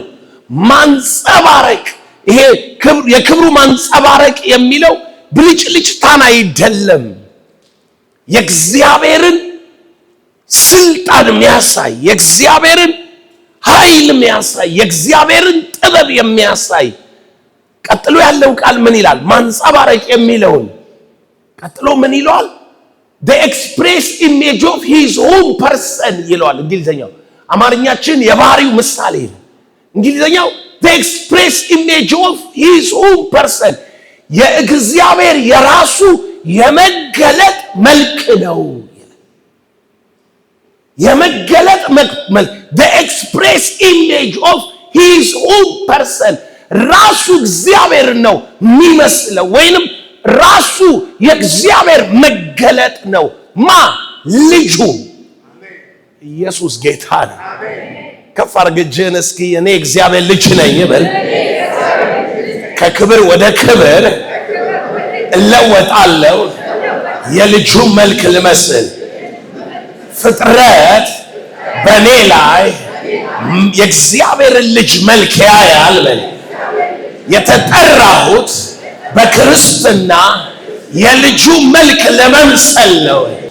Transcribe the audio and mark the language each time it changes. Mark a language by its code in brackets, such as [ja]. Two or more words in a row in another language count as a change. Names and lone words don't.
[am] ማንጸባረቅ። ይሄ የክብሩ ማንጸባረቅ የሚለው ብልጭልጭታን አይደለም። የእግዚአብሔርን ስልጣን የሚያሳይ፣ የእግዚአብሔርን ኃይል የሚያሳይ፣ የእግዚአብሔርን ጥበብ የሚያሳይ። ቀጥሎ ያለው ቃል ምን ይላል? ማንጸባረቅ የሚለውን ቀጥሎ ምን ይለዋል? [en] the express image of his own person [am] ይለዋል እንግሊዘኛው። አማርኛችን የባህሪው ምሳሌ ነው። እንግሊዘኛው [en] the express image of his own person [am] የእግዚአብሔር የራሱ የመገለጥ መልክ ነው። የመገለጥ መልክ [en] the express image of his own person [am] ራሱ እግዚአብሔር ነው የሚመስለው ወይንም ራሱ የእግዚአብሔር መገለጥ ነው። ማ ልጁ ኢየሱስ ጌታ ነው። ከፍ አድርገን እስኪ እኔ እግዚአብሔር ልጅ ነኝ በል። ከክብር ወደ ክብር እለወጣለሁ የልጁ መልክ ልመስል። ፍጥረት በእኔ ላይ የእግዚአብሔር ልጅ መልክ ያያል በል። የተጠራሁት በክርስትና የልጁ መልክ ለመምሰል ነው።